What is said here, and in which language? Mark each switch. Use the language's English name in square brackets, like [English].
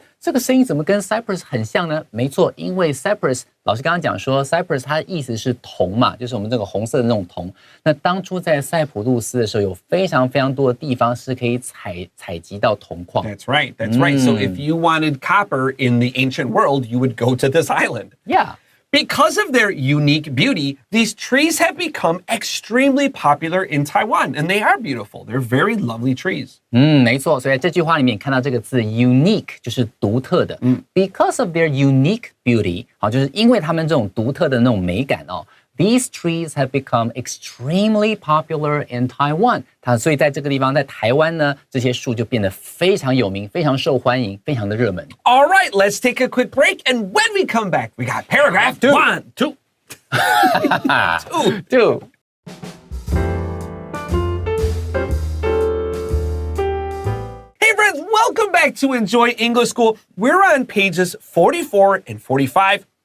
[Chinese] 这个声音怎么跟 cypress 很像呢？没错，因为 cypress 老师刚刚讲说 cypress 它的意思是铜嘛，就是我们这个红色的那种铜。那当初在塞浦路斯的时候，有非常非常多的地方是可以采集到铜矿。 [English] That's right. That's right. So if you wanted copper in the ancient world, you would go to this island. Yeah. Because of their unique beauty, these trees have become extremely popular in Taiwan, and they are beautiful. They're very lovely trees. [Chinese] 没错，所以这句话里面看到这个字 unique 就是独特的。 [English] Because of their unique beauty， [Chinese] 好，就是因为他们这种独特的那种美感哦。 [English] These trees have become extremely popular in Taiwan. [Chinese] 所以在这个地方，在台湾呢，这些树就变得非常有名、非常受欢迎、非常的热门。 [English] All right, let's take a quick break, and when we come back, we got paragraph 1, 2. Two. Hey friends, welcome back to Enjoy English School. We're on pages 44 and 45.